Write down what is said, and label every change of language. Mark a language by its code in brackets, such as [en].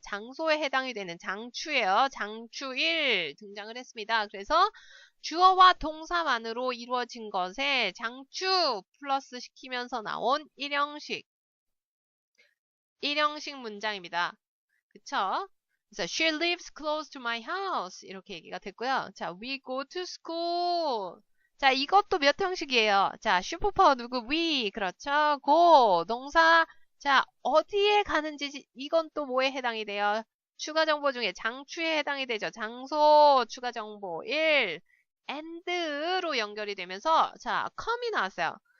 [ko] 장소에 해당이 되는 장추예요. 장추 1 등장을 했습니다. 그래서 주어와 동사만으로 이루어진 것에 장추 플러스 시키면서 나온 일형식 문장입니다. 그쵸? 그래서 [en] she lives close to my house [ko] 이렇게 얘기가 됐고요. [en] 자, we go to school. [ko] 자, 이것도 몇 형식이에요? 자, 슈퍼파워 누구? we. 그렇죠. go. 동사. 자, 어디에 가는지 이건 또 뭐에 해당이 돼요? 추가 정보 중에 장추에 해당이 되죠. 장소 추가 정보 1. and로 연결이 되면서 자, come이 나왔어요.